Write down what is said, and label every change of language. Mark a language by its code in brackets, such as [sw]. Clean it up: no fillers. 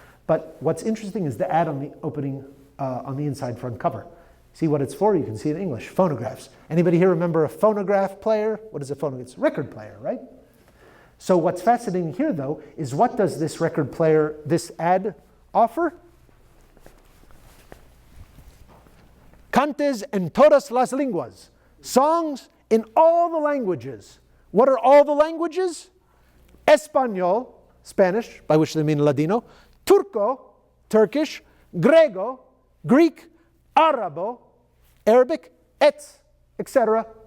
[en] But what's interesting is the ad on the opening, on the inside front cover. See what it's for? You can see it in English. Phonographs. Anybody here remember a phonograph player? What is a phonograph? It's a record player, right? So what's fascinating here, though, is what does this record player, this ad offer? [lad] Cantes en todas las lenguas. [en] Songs in all the languages. What are all the languages? Español, Spanish, by which they mean Ladino. Turco, Turkish. Grego, Greek. Arabo, Arabic, etc.